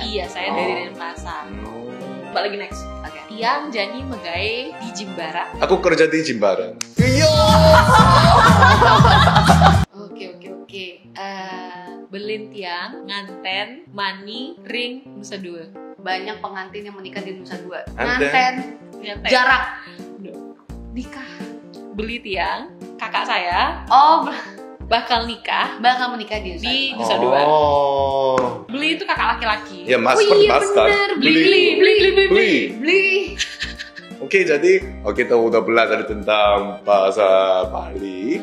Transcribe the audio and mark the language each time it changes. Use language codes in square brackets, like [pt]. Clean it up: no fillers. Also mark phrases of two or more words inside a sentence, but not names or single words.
[id] Iya, saya dari Denpasar. Balik lagi next. Oke. [ban] Tiang Jani Megai di Jimbara. [id] Aku kerja di Jimbaran. Iya. Oke. [ban] Belin Tiang, Nganten, Mani, Ring, Nusa Dua. [id] Banyak pengantin yang menikah di Nusa Dua. [ban] Nganten. Nganten. [id] Jarak. Nikah. [ban] Beli Tiang, [id] kakak saya Oh, bakal nikah bakal menikah di Nusa Dua. di Nusa Dua. Oh. Beli itu kakak laki-laki. Ya, mas, Oh iya mas kan? bener, beli. Oke, jadi kita udah belajar tentang bahasa Bali.